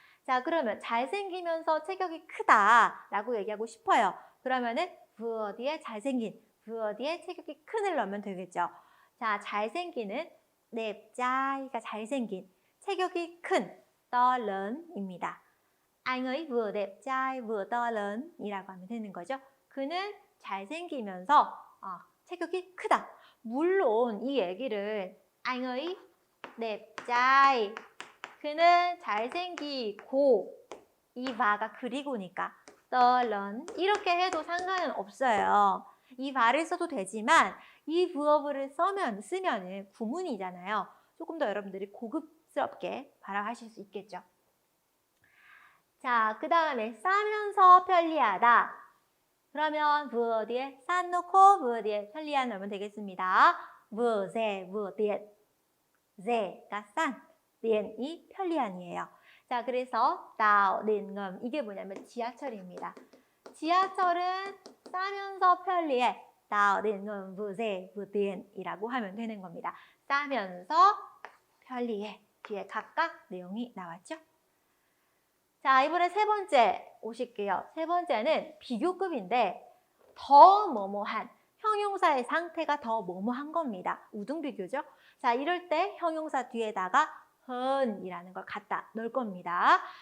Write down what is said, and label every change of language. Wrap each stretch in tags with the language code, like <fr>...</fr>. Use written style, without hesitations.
<ko>자, 그러면 잘생기면서 체격이 크다라고 얘기하고 싶어요. 그러면은 vừa 뒤에 잘생긴, vừa 뒤에 체격이 큰을 넣으면 되겠죠. 자, 잘생기는 đẹp trai 가 잘생긴, 체격이 큰 to lớn 입니다.</ko> <vi>Anh ấy vừa đẹp trai vừa to lớn</vi> <ko>이라고 하면 되는 거죠. 그는 잘생기면서 체격이 크다. 물론 이 얘기를</ko> <vi>anh ấy đẹp trai</vi> <ko>그는 잘생기고 이 바가 그리고니까 to lớn 이렇게 해도 상관은 없어요. 이 바를 써도 되지만 이 verb를 쓰면 구문이잖아요. 조금 더 여러분들이 고급스럽게 발음하실 수 있겠죠. 자, 그 다음에 싸면서 편리하다. 그러면 vừa 뒤에 싼 놓고 vừa 뒤에 편리한 넣으면 되겠습니다.</ko> <vi>vừa rẻ vừa tiện.</vi> <ko>rẻ 가 싼, tiện 이 편리한이에요. 자, 그래서 tàu điện ngầm 이게 뭐냐면 지하철입니다. 지하철은 싸면서 편리해.</ko> <vi>tàu điện ngầm vừa rẻ vừa tiện</vi> <ko>이라고 하면 되는 겁니다. 싸면서 편리해. 뒤에 각각 내용이 나왔죠? 자, 이번에 세 번째 오실게요. 세 번째는 비교급인데 더 뭐뭐한, 형용사의 상태가 더 뭐뭐한 겁니다. 우등비교죠? 자, 이럴 때 형용사 뒤에다가 헌이라는 걸 갖다 넣을 겁니다.</ko>